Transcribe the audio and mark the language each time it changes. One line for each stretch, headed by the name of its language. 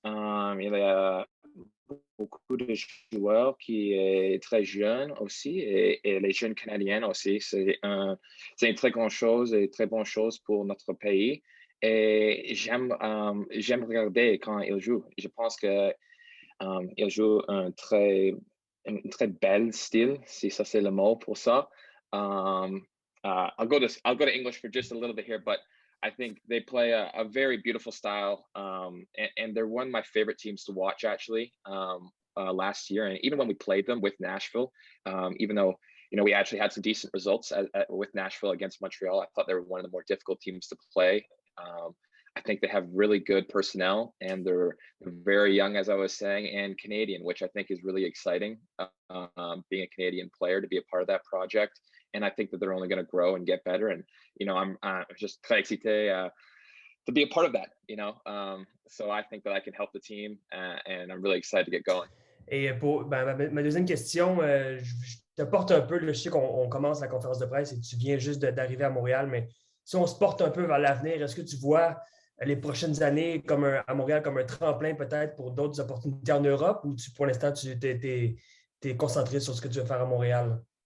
French: Il y a beaucoup de joueurs qui est très jeunes aussi et les jeunes Canadiens aussi. C'est une très grande chose et très bonne chose pour notre pays. Et j'aime regarder quand ils jouent. Je pense que il joue un très bel style, si ça c'est le mot pour ça.
English: I'll go to English for just a little bit here, but I think they play a very beautiful style, and they're one of my favorite teams to watch actually last year. And even when we played them with Nashville, even though we actually had some decent results with Nashville against Montreal, I thought they were one of the more difficult teams to play. I think they have really good personnel, and they're very young, as I was saying, and Canadian, which I think is really exciting. Being a Canadian player to be a part of that project, and I think that they're only going to grow and get better. And I'm just
French: très excité
English: to be a part of that. So I think that I can help the team, and I'm really excited to get going.
French: Et pour ma deuxième question, je te porte un peu, je sais qu'on commence la conférence de presse et tu viens juste d'arriver à Montréal, mais si on se porte un peu vers l'avenir, est-ce que tu vois les prochaines années à Montréal comme un tremplin peut-être pour d'autres opportunités en Europe ou pour l'instant, tu es concentré sur ce que tu veux faire à Montréal?